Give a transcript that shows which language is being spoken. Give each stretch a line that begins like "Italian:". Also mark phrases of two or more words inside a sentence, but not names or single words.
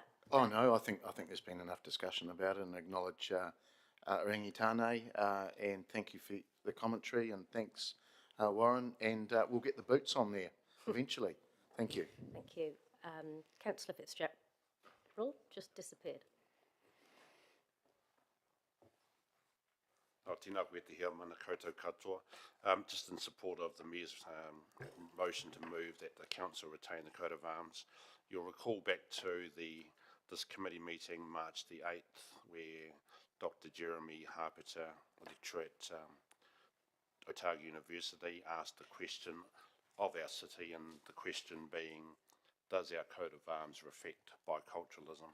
English: Oh no, I think there's been enough discussion about it, and acknowledge Rangitane, and thank you for the commentary, and thanks, Warren, and we'll get the boots on there eventually. Thank you. Thank you. Councillor Fitzgerald just disappeared.
Māori: Tēnā koe te hea mana koutou katoa.
English: Just in support of the Mayor's motion to move that the Council retain the coat of arms. You'll recall back to this committee meeting March the 8th, where Dr. Jeremy Harpeter, lecturer at Otago University, asked a question of our city, and the question being, does our coat of arms reflect biculturalism?